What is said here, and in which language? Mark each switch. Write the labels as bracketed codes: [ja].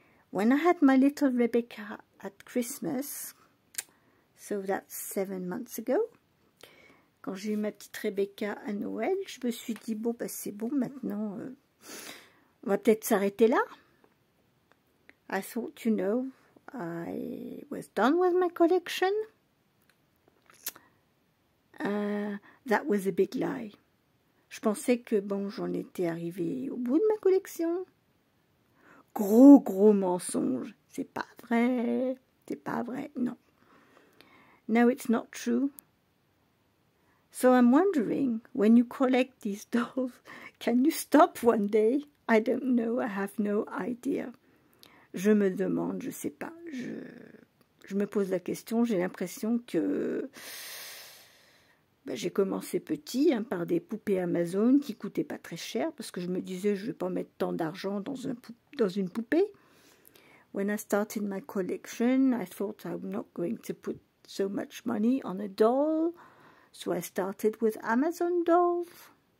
[en] When I had my little Rebecca at Christmas, so that's 7 months ago, [fr] quand j'ai eu ma petite Rebecca à Noël, je me suis dit, bon, bah, c'est bon, maintenant, on va peut-être s'arrêter là. [en] I thought, you know, I was done with my collection. That was a big lie. [fr] Je pensais que, bon, j'en étais arrivée au bout de ma collection. Gros mensonge. C'est pas vrai. C'est pas vrai, non. [en] No, it's not true. So I'm wondering, when you collect these dolls, can you stop one day? I don't know, I have no idea. [fr] Je me demande, je sais pas, je me pose la question, j'ai l'impression que j'ai commencé petit par des poupées Amazon qui coûtaient pas très cher, parce que je me disais, je vais pas mettre tant d'argent dans une poupée. [en] When I started my collection, I thought I'm not going to put so much money on a doll, so I started with Amazon dolls.